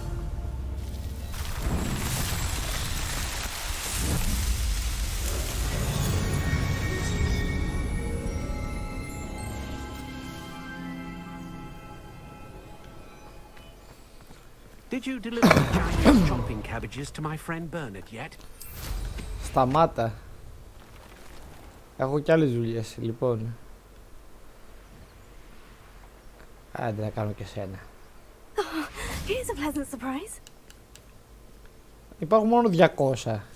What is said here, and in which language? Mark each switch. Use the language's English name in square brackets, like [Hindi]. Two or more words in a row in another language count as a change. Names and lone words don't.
[English] Did you deliver the giant chomping cabbages to my friend Bernard yet? [Greek] Σταμάτα. Έχω κι άλλες δουλειές, λοιπόν. Άντε να κάνω και σένα. [English] Here's a pleasant surprise. [Greek] Υπάρχουν μόνο 200.